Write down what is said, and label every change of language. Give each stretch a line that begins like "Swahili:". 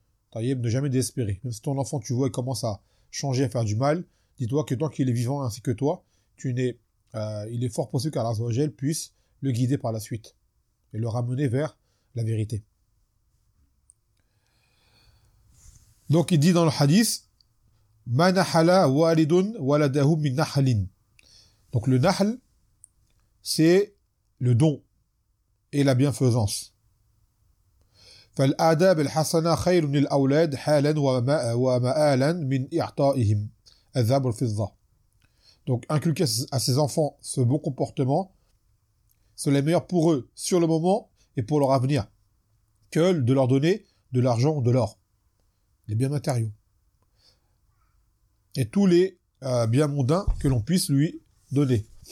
French: Taïeb, ne jamais désespérer. Même si ton enfant, tu vois, il commence à changer, à faire du mal, dis-toi que tant qu'il est vivant ainsi que toi, il est fort possible qu'Allah Azzawajal puisse le guider par la suite et le ramener vers la vérité. Donc il dit dans le hadith,
Arabic: ما نحل والد ولده من نحل.
French: Donc le nahl, c'est le don et la bienfaisance.
Arabic: فالآداب الحسنة خير من الأولاد حالا ومآلا من إعطائهم الذهب والفضة.
French: Donc inculquer à ses enfants ce bon comportement, c'est le meilleur pour eux sur le moment et pour leur avenir que de leur donner de l'argent ou de l'or, les biens matériaux. Et tous les biens mondains que l'on puisse lui donner.